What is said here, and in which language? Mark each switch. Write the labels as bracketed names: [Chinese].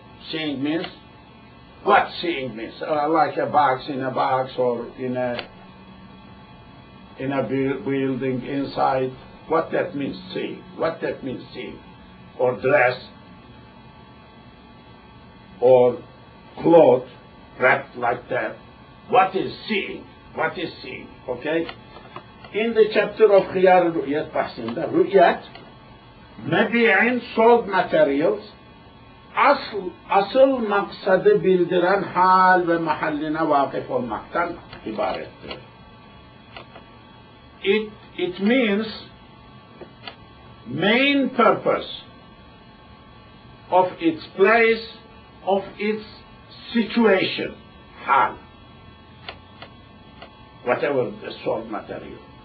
[English] Seeing means what seeing means? Like a box in a box, or in a building inside. What that means, seeing? What that means, seeing? Or dress, or cloth wrapped like that. What is seeing? What is seeing? Okay. In the chapter of [Turkish] Khiyar Ru'yat bahsinde, Ru'yat mebi'in, [English] sold materials, [Turkish] asıl maksadı bildiren hal ve mahalline vakıf olmaktan ibarettir. [English] It means main purpose of its place, of its situation, hal, whatever the sold material.